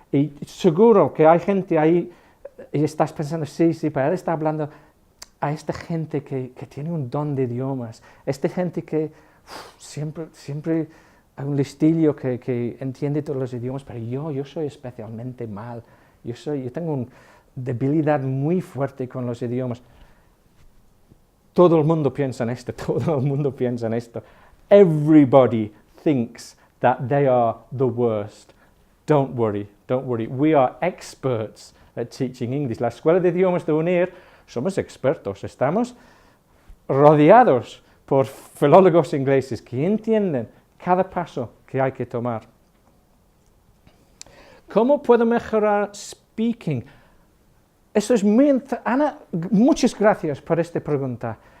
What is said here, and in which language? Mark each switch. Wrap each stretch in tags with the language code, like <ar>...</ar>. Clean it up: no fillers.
<es>Y seguro que hay gente ahí y estás pensando, sí, pero él está hablando a esta gente que tiene un don de idiomas, esta gente que siempre hay un listillo que entiende todos los idiomas, pero yo soy especialmente mal. Yo tengo una debilidad muy fuerte con los idiomas. Todo el mundo piensa en esto.</es> <en>Everybody thinks that they are the worst. Don't worry. We are experts at teaching English.</en> <es>La Escuela de Idiomas de UNIR somos expertos. Estamos rodeados por filólogos ingleses que entienden cada paso que hay que tomar. ¿Cómo puedo mejorar speaking? Eso es Ana, muchas gracias por esta pregunta.</es>